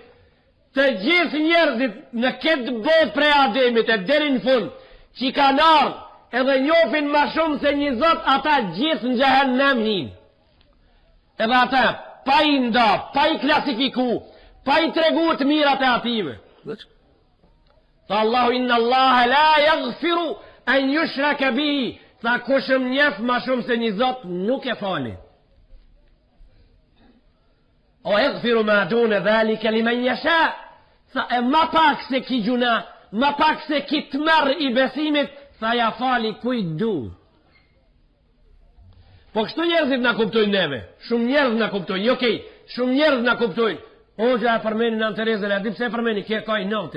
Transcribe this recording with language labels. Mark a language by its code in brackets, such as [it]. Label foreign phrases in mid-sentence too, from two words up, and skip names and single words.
[sq] Të gjithë njerëzit në këtë botë prej Ademit e deri në fund, që kanë ardhur edhe njohin më shumë se një Zot, ata gjithë në xhehenem hin. Edhe ata pa i nda, pa i klasifiku, pa i tregu të mirat e ative. [ar] Tha Allahu إن الله لا يغفر أن يشرك به. [sq] Tha kushëm njef ma shumë se një Zot nuk e fali. [ar] ويغفر ما دون ذلك لمن يشاء. [sq] Tha e ma pak se ki gjuna, ma pak se ki të merr i besimit, tha ja fali kujt du. Po kështu njerëzit na kuptojnë neve. Shumë njerëz na kuptojnë, jo kej, shumë njerëz na kuptojnë. Hoxha e përmeni Nën Terezën, a di pse e përmeni, kje ka i noti.